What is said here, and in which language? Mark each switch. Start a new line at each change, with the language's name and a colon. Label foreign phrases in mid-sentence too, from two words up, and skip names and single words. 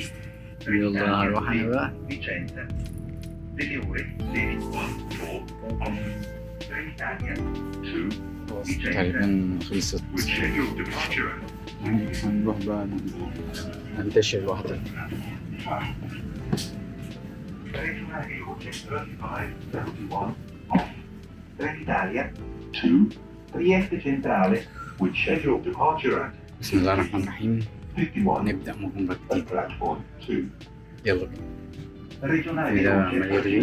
Arabic: يلا هروح انا بقى. تقريبا خلصت، هنروح بقى ننتشر لوحدنا.
English: Trieste centrale with scheduled departure at
Arabic: بسم الله الرحمن الرحيم. 51 نبدأ مهمة
English: at
Arabic: جديدة.
English: platform 2.
Arabic: يلا بينا.
Italian: Regionale Guida veloce Maria